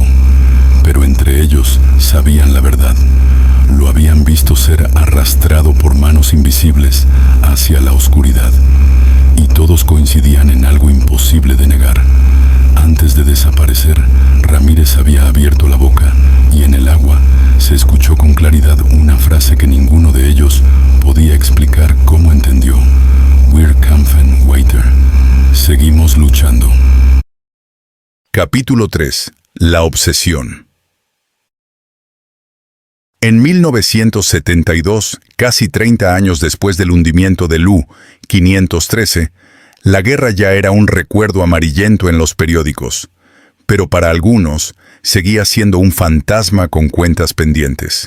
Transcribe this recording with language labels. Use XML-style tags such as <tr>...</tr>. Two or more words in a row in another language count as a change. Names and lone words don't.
<es>Pero entre ellos sabían la verdad. Lo habían visto ser arrastrado por manos invisibles hacia la oscuridad. Y todos coincidían en algo imposible de negar. Antes de desaparecer, Ramírez había abierto la boca y en el agua se escuchó con claridad una frase que ninguno de ellos podía explicar cómo entendió.</es> <de>Wir kämpfen weiter.</de> <es>Seguimos luchando. Capítulo 3. La obsesión. En 1972, casi 30 años después del hundimiento del U-513, la guerra ya era un recuerdo amarillento en los periódicos, pero para algunos seguía siendo un fantasma con cuentas pendientes.</es>